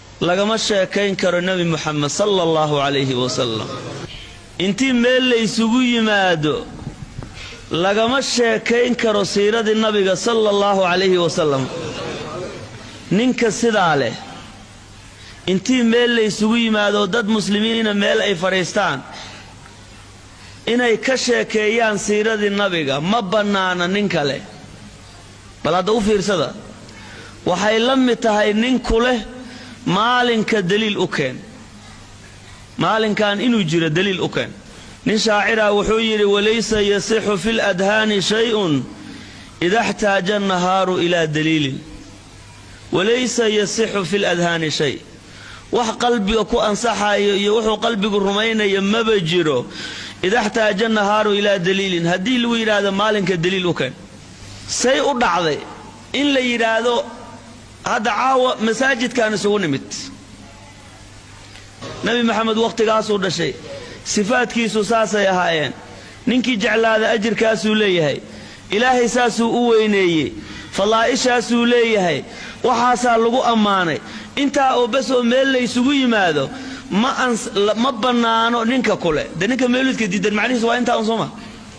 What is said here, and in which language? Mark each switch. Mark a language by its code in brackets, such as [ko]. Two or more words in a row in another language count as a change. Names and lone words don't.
[so] lagama sheekayn karo nabi Muhammad [ar] صلى الله عليه وسلم [so] intii meel la isugu yimaado lagama sheekayn karo siiradii nabiga [ar] صلى الله عليه وسلم [so] ninka sidaa leh intii meel la isugu yimaado dad muslimiina meel ay fariistaan inay ka sheekeeyaan siiradii nabiga ma banaana nin kale bal hada u fiirsada waxay la mid tahay nin kule maalinka daliil u keen maalinkan inuu jiro daliil u keen nin shaacira wuxuu yiri [ar] وليس يصح في الأذهان شيء إذا احتاج النهار إلى دليل وليس يصح في الأذهان شيء' [so] wax qalbiga ku ansaxayo iyo wuxuu qalbigu rumaynayo maba jiro [ar] إذا احتاج النهار إلى دليل [so] hadii lagu yiraahdo maalinka daliil u keen say u dhacday in la yiraahdo hada caawa masaajidkan isugu nimid nabi maxamed waqtigaas uu dhashay sifaadkiisu saasay ahaayeen ninkii jeclaada ajirkaas uu leeyahay ilaahay saasuu u weyneeyay falaa'ishaas uu leeyahay waxaasa lagu amaanay inta oo bas oo meel la isugu yimaado ma banaano ninka kule ninka meeludka diidan macnihiisu waa inta aan soo ma